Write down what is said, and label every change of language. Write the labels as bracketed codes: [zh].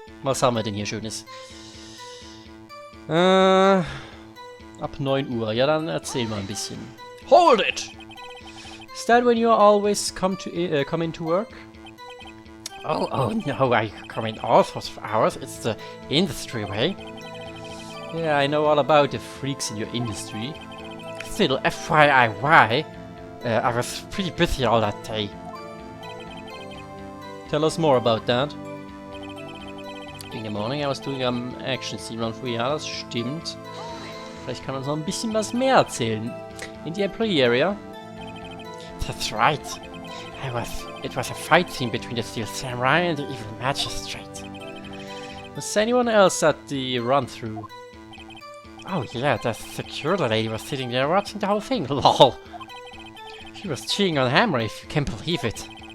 [de] Was haben wir denn hier Schönes? Ab 9 Uhr. Ja, dann erzähl mal ein bisschen. [en] Hold it! Is that when you always come into work? Oh no, I come in all sorts of hours. It's the industry way. Yeah, I know all about the freaks in your industry. Still, FYI, I was pretty busy all that day. Tell us more about that. In the morning I was doing action scene run for [de] ja, das stimmt. Vielleicht kann uns noch ein bisschen was mehr erzählen. [en] In the employee area? That's right. It was a fight scene between the Steel Samurai and the evil magistrate. Was anyone else at the run-through? Oh yeah, that security lady was sitting there watching the whole thing. LOL. She was cheering on Hammer, if you can believe it.